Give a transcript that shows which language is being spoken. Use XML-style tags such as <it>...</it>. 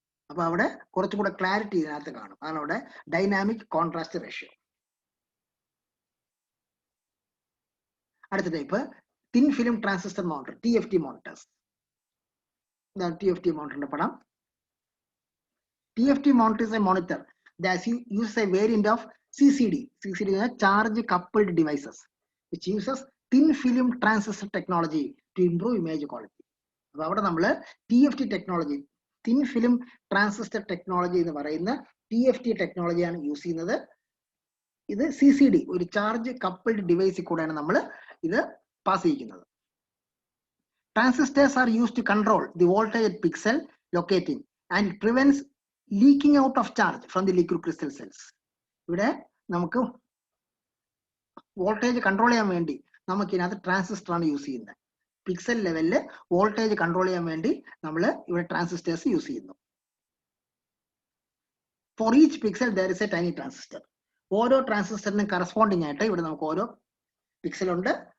<ml>അപ്പൊ അവിടെ കുറച്ചും കൂടെ ക്ലാരിറ്റി ഇതിനകത്ത് കാണും. അതാണ് അവിടെ ഡൈനാമിക് കോൺട്രാസ്റ്റ് റേഷ്യോ. അടുത്ത type thin film transistor monitor, TFT monitors. ഇതാണ് TFT മോണിറ്ററിന്റെ പടം.</ml> <en>TFT monitor is a monitor that uses a variant of CCD. CCD is charge coupled devices, which uses thin film transistor technology to improve image quality.</en> <ml>അപ്പോൾ അവിടെ നമ്മൾ TFT technology, thin film transistor technology എന്ന് പറയുന്ന TFT ടെക്നോളജിയാണ് use ചെയ്യുന്നത്. ഇത് CCD, ഒരു charge coupled ഡിവൈസിൽ കൂടെയാണ് നമ്മൾ ഇത് pass ചെയ്യിക്കുന്നത്.</ml> <en>Transistors are used to control the voltage at pixel locating and prevents leaking out of charge from the liquid crystal cells.</en> <ml>ഇവിടെ നമുക്ക് വോൾട്ടേജ് കൺട്രോൾ ചെയ്യാൻ വേണ്ടി നമുക്ക് ഇതിനകത്ത് ട്രാൻസിസ്റ്റർ ആണ് യൂസ് ചെയ്യുന്നത്. പിക്സൽ ലെവലില് വോൾട്ടേജ് കൺട്രോൾ ചെയ്യാൻ വേണ്ടി നമ്മൾ ഇവിടെ ട്രാൻസിസ്റ്റേഴ്സ് യൂസ് ചെയ്യുന്നു.</ml> <en>For each pixel there is a tiny transistor.</en> <ml>ഓരോ ട്രാൻസിസ്റ്ററിനും കറസ്പോണ്ടിങ് ആയിട്ട് ഇവിടെ നമുക്ക് ഓരോ പിക്സൽ ഉണ്ട്.</ml>